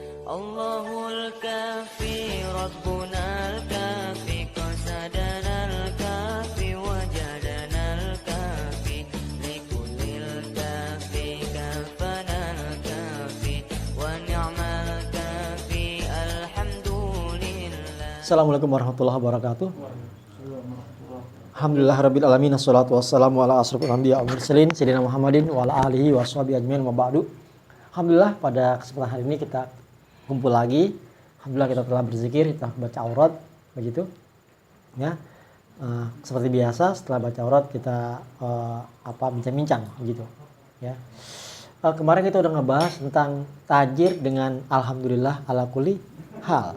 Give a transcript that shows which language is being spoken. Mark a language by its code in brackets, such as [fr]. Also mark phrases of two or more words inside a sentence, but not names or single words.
[ar] الله الكافي ربنا الكافي قصدنا الكافي وجدنا الكافي لكل الكافي كفانا الكافي ونعم الكافي الحمد لله. السلام عليكم ورحمة الله وبركاته الحمد لله رب العالمين الصلاة والسلام على أشرف الأنبياء والمرسلين سيدنا محمد وعلى آله وصحبه أجمعين وبعد. [id] Alhamdulillah pada kesempatan hari ini kita kumpul lagi. Alhamdulillah kita telah berzikir, kita baca aurat begitu. Ya. Seperti biasa setelah baca aurat kita bincang-bincang begitu. Ya. Kemarin kita udah ngebahas tentang tajir dengan [ar] الحمد لله على كل حال.